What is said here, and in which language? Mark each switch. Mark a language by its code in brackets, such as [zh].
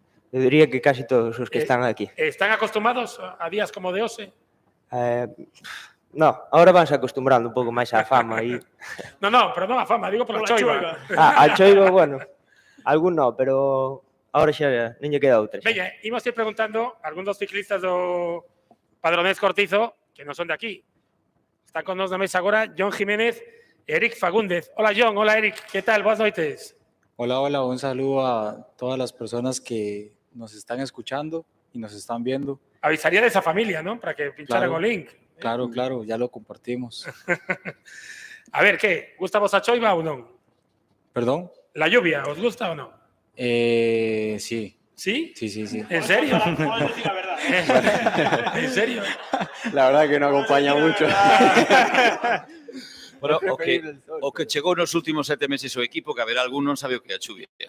[gl] Eu diría que casi todos os que están aquí. Están acostumados a días como de hoxe? No, ahora vanse acostumbrando un pouco máis á fama. No, pero non a fama, digo pola choiva. A choiva, bueno. Algún no, pero ahora xa non lle queda outra. xa. Veña, imos ir preguntando a algún dos ciclistas do Padronés Cortizo, que non son de aquí. Están con nos na mesa agora John Jiménez e Eric Fagúndez. Hola, John. Hola, Eric. [es] ¿Qué tal? [gl] Boas noites. [es] Hola, hola, un saludo a todas las personas que nos están escuchando y nos están viendo. Avisaría de esa familia, ¿no? Para que pincharan Claro. o link. Claro, claro, ya lo compartimos. [gl] A ver, ¿qué? ¿Gusta vos a choiva ou non? [es] ¿Perdón? La lluvia, ¿os gusta o no? Sí, ¿Sí? sí, sí, sí. ¿En serio? ¿En serio? La verdad que no acompaña mucho. [gl] Bueno, o que chegou nos últimos 7 meses o equipo, que haberá algún non sabe o que é a chuvia.